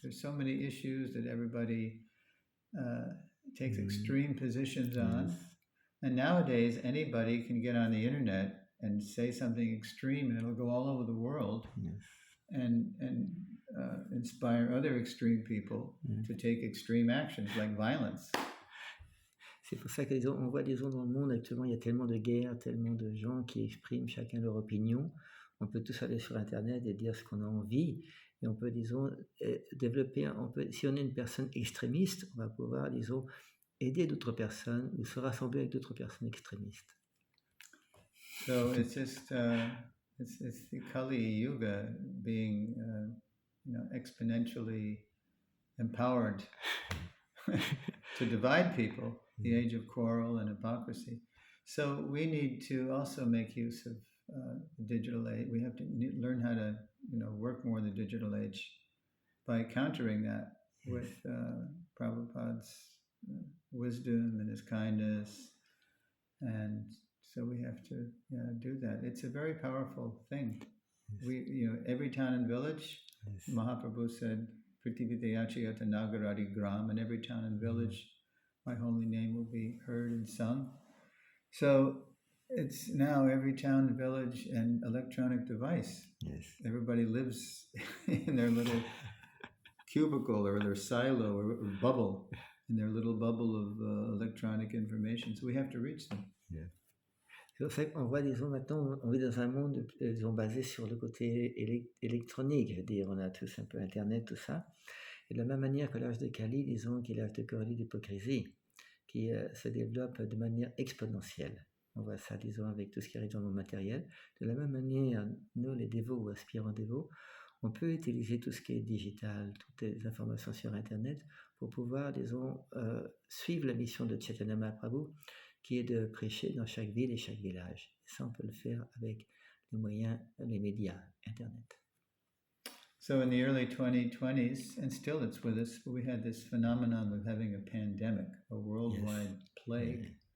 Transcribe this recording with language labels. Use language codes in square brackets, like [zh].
[en] There's so many issues that everybody takes extreme positions on. Yes. And nowadays, anybody can get on the internet and say something extreme, and it'll go all over the world, and inspire other extreme people to take extreme actions like violence. [fr] C'est pour ça qu'on voit, disons, dans le monde actuellement, il y a tellement de guerres, tellement de gens qui expriment chacun leur opinion. On peut tous aller sur Internet et dire ce qu'on a envie. Et on peut, disons, développer, si on est une personne extrémiste, on va pouvoir, disons, aider d'autres personnes ou se rassembler avec d'autres personnes extrémistes. [en] So it's just, it's the Kali Yuga being, exponentially empowered to divide people. The age of quarrel and hypocrisy. So we need to also make use of the digital age. We have to learn how to, work more in the digital age by countering that with Prabhupada's wisdom and his kindness. And so we have to do that. It's a very powerful thing. We, every town and village, Mahaprabhu said, [sa] Prithivitayachiyata Nagaradi Gram, [en] and every town and village, my holy name will be heard and sung. So it's now every town, village, and electronic device. Yes. Everybody lives in their little cubicle or their silo or bubble, in their little bubble of electronic information. So we have to reach them. Yeah. [fr] C'est pour ça qu'on voit, disons, maintenant, on vit dans un monde, disons, basé sur le côté électronique. Je veux dire, on a tous un peu Internet, tout ça. Et de la même manière que l'âge de Kali, disons, qui est l'âge de querelle et d'hypocrisie, qui se développe de manière exponentielle. On voit ça, disons, avec tout ce qui arrive dans le monde matériel. De la même manière, nous, les dévots ou aspirants dévots, on peut utiliser tout ce qui est digital, toutes les informations sur Internet, pour pouvoir, disons, suivre la mission de Chaitanya Mahaprabhu, qui est de prêcher dans chaque ville et chaque village. Et ça, on peut le faire avec les moyens, les médias, Internet. [en] So in the early 2020s, and still it's with us, we had this phenomenon of having a pandemic, a worldwide plague.